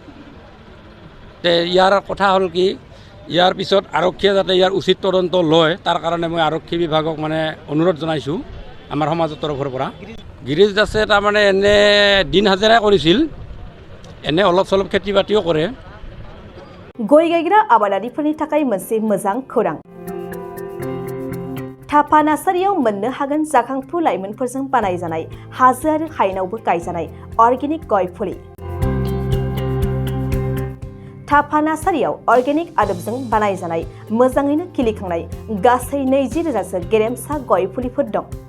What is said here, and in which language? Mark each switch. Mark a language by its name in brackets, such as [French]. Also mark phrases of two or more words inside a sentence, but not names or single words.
[Assamese] ইয়াৰ কথা হ'ল কি, ইয়াৰ পিছত আৰক্ষীয়ে যাতে ইয়াৰ উচিত তদন্ত লয়, তাৰ কাৰণে মই আৰক্ষী বিভাগক মানে অনুৰোধ জনাইছোঁ আমাৰ সমাজৰ তৰফৰ পৰা। গিৰীশ দাসে তাৰমানে এনে দিন হাজিৰা কৰিছিল, এনে অলপ চলপ খেতি বাতিও কৰে। [Bodo] गय गायग्रा आबादारिफोरनि थाखाय मोनसे मोजां खौरां। थापा नार्सारियाव मोननो हागोन जाखांफु लाइमोनफोरजों बानायजानाय हाजो आरो हायेनावबो गायजानाय अर्गेनिक गय फुलि। थापा नार्सारियाव अर्गेनिक आदबजों बानायजानाय मोजाङैनो खिलिखांनाय गासै 20,000सो गेरेमसा गय फुलिफोर दं।